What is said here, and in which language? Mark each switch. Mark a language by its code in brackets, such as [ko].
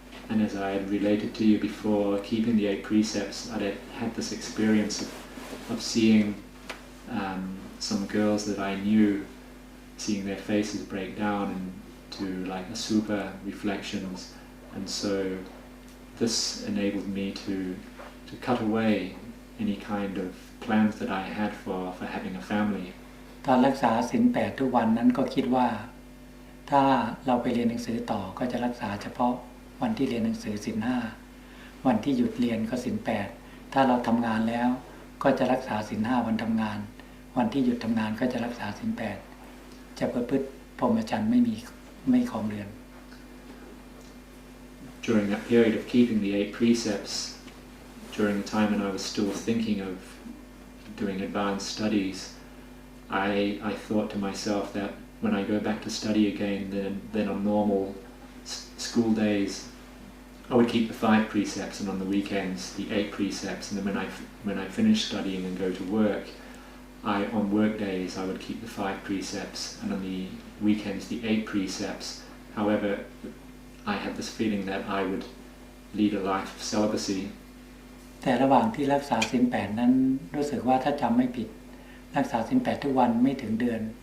[en] And as I had related to you before, keeping the 8 precepts, I had this experience of seeing some girls that I knew, seeing their faces break down into like asupa reflections, and so this enabled me to cut away any kind of plans that I had for having a family. [th] ตอนรักษาศีล 8ทุกวันนั้นก็คิดว่าถ้าเราไปเรียนหนังสือต่อก็จะรักษาเฉพาะวันที่เรียนหนังสือศีล 5วันที่หยุดเรียนก็ศีล 8ถ้าเราทำงานแล้วก็จะรักษาศีล 5วันทำงานวันที่หยุดทำงานก็จะรักษาศีล 8จะประพฤติพรหมจรรย์ไม่ครองเรือน [en] During that period of keeping the 8 precepts, during the time when I was still thinking of doing advanced studies, I thought to myself that when I go back to study again, then on normal school days, I would keep the 5 precepts, and on the weekends, the 8 precepts, and then when I finish studying and go to work, on work days, I would keep the 5 precepts, and on the weekends, the 8 precepts. However, I had this feeling that I would lead a life of celibacy. [th] แต่ระหว่างที่รักษาศีล 8นั้นรู้สึกว่าถ้าจำไม่ผิดรักษาศีล 8ทุกวันไม่ถึงเดือน